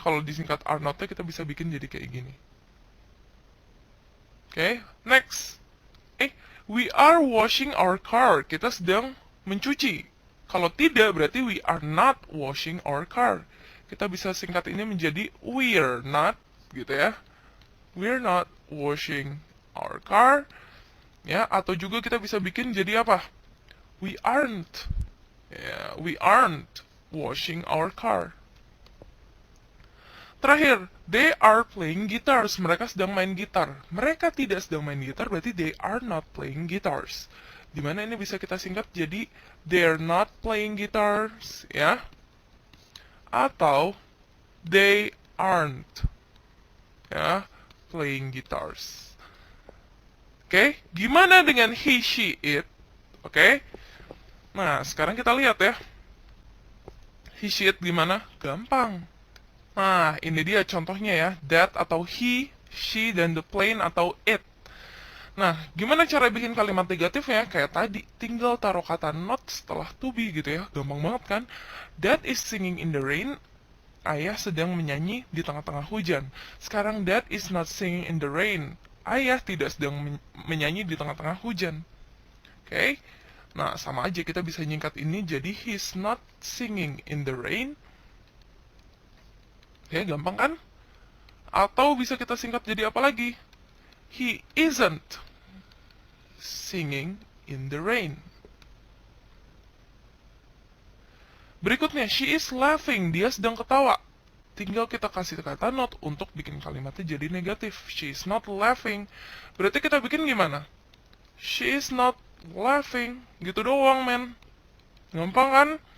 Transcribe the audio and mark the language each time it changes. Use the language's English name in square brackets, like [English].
[Indonesian] Kalau disingkat are not-nya kita bisa bikin jadi kayak gini. [English] Oke, next. We are washing our car. [Indonesian] Kita sedang mencuci. Kalau tidak, berarti [English] we are not washing our car. [Indonesian] Kita bisa singkat ini menjadi [English] we're not, [Indonesian] gitu ya. [English] We're not washing our car. [Indonesian] Ya, atau juga kita bisa bikin jadi apa? [English] We aren't. Ya, we aren't washing our car. Terakhir, they are playing guitars. [Indonesian] Mereka sedang main gitar. Mereka tidak sedang main gitar, berarti [English] they are not playing guitars. [Indonesian] Dimana ini bisa kita singkat jadi [English] they're not playing guitars, [Indonesian] ya. [English] Atau they aren't, ya, playing guitars. [Indonesian] Oke, gimana dengan he, she, it? Oke. Nah, sekarang kita lihat ya. He, she, it gimana? Gampang. Nah, ini dia contohnya ya. [English] That atau he, she, dan the plane atau it. [Indonesian] Nah, gimana cara bikin kalimat negatifnya? Kayak tadi, tinggal taruh kata not setelah to be gitu ya. Gampang banget kan? [English] Dad is singing in the rain. [Indonesian] Ayah sedang menyanyi di tengah-tengah hujan. [English] Sekarang, Dad is not singing in the rain. [Indonesian] Ayah tidak sedang menyanyi di tengah-tengah hujan. Oke? Nah, sama aja kita bisa nyingkat ini jadi [English] he's not singing in the rain. [Indonesian] Oke, gampang kan? Atau bisa kita singkat jadi apa lagi? [English] He isn't singing in the rain. Berikutnya, she is laughing. [Indonesian] Dia sedang ketawa. Tinggal kita kasih kata not untuk bikin kalimatnya jadi negatif. [English] She is not laughing. [Indonesian] Berarti kita bikin gimana? [English] She is not laughing. [Indonesian] Gitu doang, men. Gampang kan?